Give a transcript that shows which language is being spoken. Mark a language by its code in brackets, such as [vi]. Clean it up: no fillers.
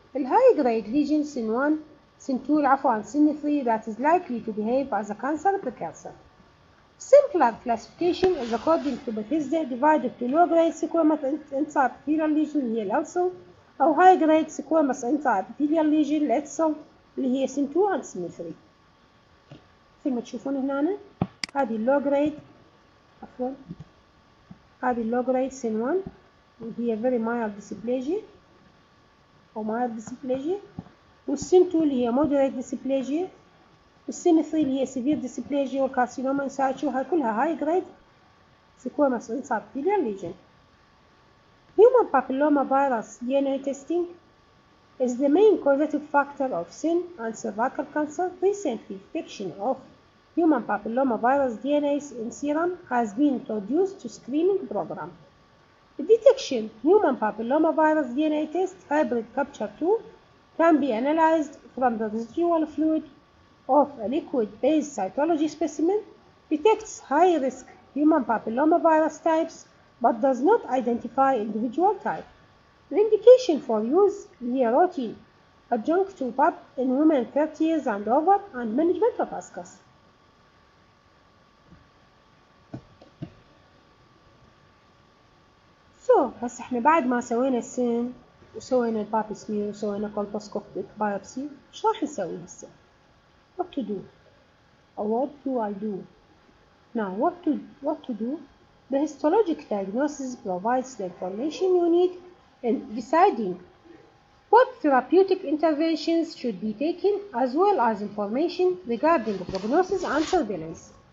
[en] High-grade lesion, sin 1, sin 2 and sin 3 that is likely to behave as a cancer precursor. Simpler classification is according to Bethesda divided to low-grade squamous intraepithelial lesion [ar] اللي هي الألسر أو [en] high-grade squamous intraepithelial lesion [ar] الإتسل اللي هي [en] sin 2 and sin 3. [ar] مثل ما تشوفون هنا هذه اللو-grade هذه اللو-grade sin 1 اللي هي [en] very mild dysplasia [ar] أو mild dysplasia والsin 2 اللي هي [en] moderate dysplasia [ar] والsin 3 اللي هي [en] severe dysplasia [ar] والكارسينوما إنسايتشو هاي كلها [en] high grade squamous intraepithelial lesion. Human papillomavirus DNA testing is the main causative factor of sin and cervical cancer. Recently, detection of human papillomavirus DNA in serum has been introduced to screening program. The detection human papillomavirus DNA test hybrid capture tool can be analyzed from the residual fluid of a liquid-based cytology specimen, detects high-risk human papillomavirus types, but does not identify individual type. The indication for use is routine adjunct to PAP in women 30 years and over and management of ASCAS. [ar] هسه احنا بعد ما سوينا السن وسوينا الباب سمير وسوينا كولبوسكوبيك بايوبسي ايش راح نسوي هسه؟ [en] What to do? Or what do I do? Now what to do? The histologic diagnosis provides the information you need in deciding what therapeutic interventions should be taken as well as information regarding prognosis and surveillance.